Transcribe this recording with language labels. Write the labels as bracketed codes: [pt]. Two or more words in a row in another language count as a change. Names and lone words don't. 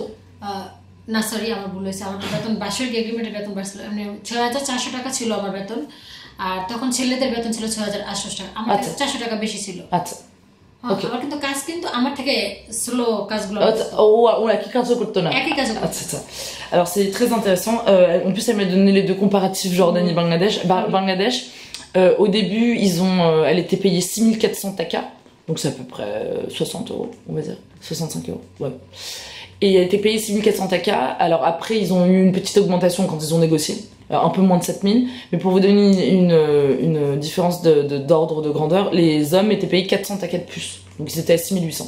[bn] না সরি আমার ভুল হয়েছে, আমার বেতন বার্ষিক এগ্রিমেন্টের বেতন বাড়ছিল, মানে 6400 টাকা ছিল আমার বেতন। আর তখন ছেলেদের বেতন ছিল 6800 টাকা, আমার 400 টাকা বেশি ছিল। আচ্ছা আমার কিন্তু কাজ কিন্তু আমার থেকে স্লো কাজগুলো একই কাজও করতো না? একই কাজও। [fr] আচ্ছা alors c'est très intéressant. En plus elle m'a donné les deux comparatifs Jordanie Bangladesh. Au début elle était payée 6400 taka, donc c'est à peu près 60 euros on va dire, 65 euros ouais. Et elle était payée 6400 taka. Alors après ils ont eu une petite augmentation quand ils ont négocié, un peu moins de 7000, mais pour vous donner une différence d'ordre de grandeur, les hommes étaient payés 400 taka de plus, donc ils étaient à 6800.